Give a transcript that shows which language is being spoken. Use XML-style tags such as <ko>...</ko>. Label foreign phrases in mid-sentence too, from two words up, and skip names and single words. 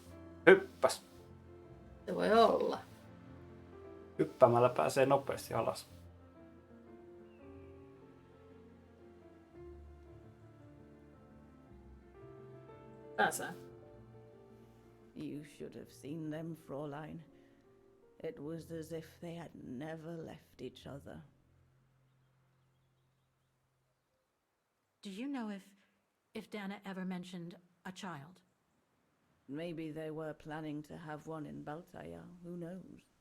<fi>Hyppäs. Se voi olla. Hyppäämällä pääsee nopeasti alas. Pääsee.</fi> <en>You should have seen them, Fräulein. It was as if they had never left each other. Do you know if Dana ever mentioned a child? Maybe they were planning to have one in Baltaya, who knows?</en>